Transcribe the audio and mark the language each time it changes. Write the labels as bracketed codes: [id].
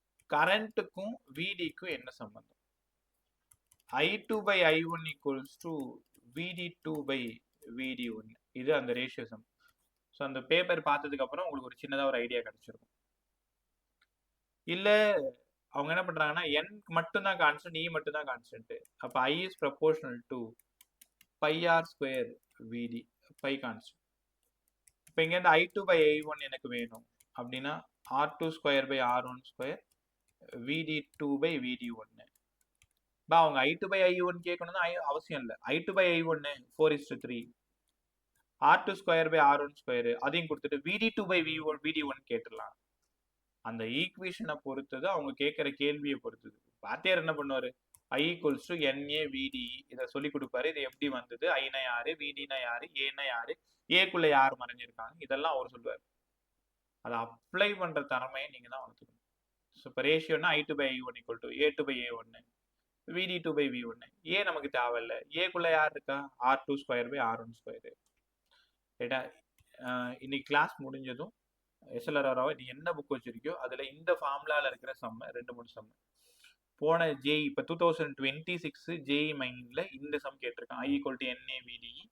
[ta] கரண்ட்டுக்கும் VDக்கும் என்ன சம்பந்தம்? I2/I1 = VD2/VD1. இது அந்த ரேஷியோ சம். ஸோ அந்த பேப்பர் பார்த்ததுக்கு அப்புறம் உங்களுக்கு ஒரு சின்னதாக ஒரு ஐடியா கிடைச்சிருக்கும். இல்லை அவங்க என்ன பண்றாங்கன்னா, N மட்டும்தான் கான்ஸ்டன்ட், E மட்டும்தான் கான்ஸ்டன்ட். [en] அப்போ I is proportional to πr² VD, by constant. [ta] இப்போ இங்கேருந்து I2/I1 எனக்கு வேணும் அப்படின்னா R2² R1² VD2/VD1. அவங்க I2/I1 கேட்கணும்னு அவசியம் இல்லை. I2/I1 4:3, R2 square by R1 square அதையும் கொடுத்துட்டு VD2 பை VD1 கேட்டுடலாம். அந்த ஈக்குவேஷனை பொறுத்தது அவங்க கேட்குற கேள்வியை பொறுத்தது. வாத்தியார் என்ன பண்ணுவாரு, I equals to NA VD இதை சொல்லி கொடுப்பாரு. இது எப்படி வந்தது, ஐனா யாரு, VDனா யாரு, ஏனா யாரு, ஏக்குள்ள யார் மறைஞ்சிருக்காங்க, இதெல்லாம் அவர் சொல்லுவார். அதை அப்ளை பண்ற திறமையை நீங்க தான் வளர்த்துக்கணும். ஸோ இப்போ ரேஷியோனா I2 by I1 equal to A2 by A1, VD2 by V1. ஏ நமக்கு தேவையில்லை, ஏக்குள்ள யார் இருக்கா, R2 square by R1 square. ரைட்டா? இன்னைக்கு கிளாஸ் முடிஞ்சதும் எஸ்எல்ஆர்ஆராவை நீ என்ன புக் வச்சிருக்கியோ அதில் இந்த ஃபார்முலாவில் இருக்கிற சம்ம 2-3 சம்மு போன ஜேஇ இப்போ 2026 ஜேஇ மைண்டில் இந்த சம் கேட்டிருக்கான். [en] I equal to NAVDE.